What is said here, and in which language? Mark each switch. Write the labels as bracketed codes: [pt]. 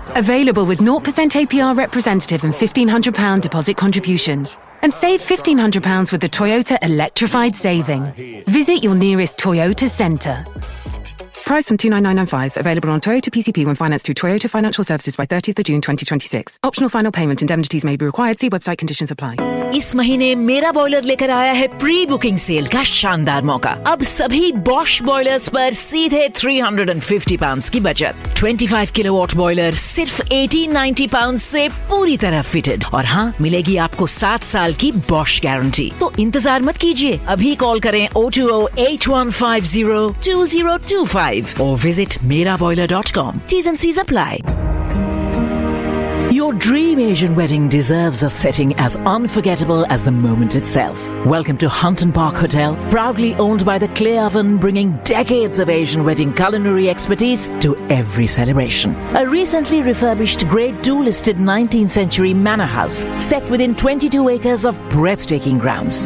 [en] Available with 0% APR representative and £1,500 deposit contribution. And save £1,500 with the Toyota Electrified Saving. Visit your nearest Toyota centre. Price from £299.95. Available on Toyota PCP when financed through Toyota Financial Services by 30th of June 2026. Optional final payment indemnities may be required. See website conditions apply. [hi] इस महीने मेरा boiler लेकर आया है pre booking cell का शानदार मौका. अब सभी बॉश बॉयलर्स पर सीधे £350 की बचत. 25 किलोवाट बॉयलर सिर्फ £1,890 से पूरी तरह फिटेड. और हाँ, मिलेगी आपको 7 साल की बॉश गारंटी. तो इंतजार मत कीजिए, अभी कॉल करें 02081502025 [en] or visit meraboiler.com. T's and C's apply. Your dream Asian wedding deserves a setting as unforgettable as the moment itself. Welcome to Hunton Park Hotel, proudly owned by the Clay Oven, bringing decades of Asian wedding culinary expertise to every celebration. A recently refurbished Grade 2 listed 19th century manor house set within 22 acres of breathtaking grounds.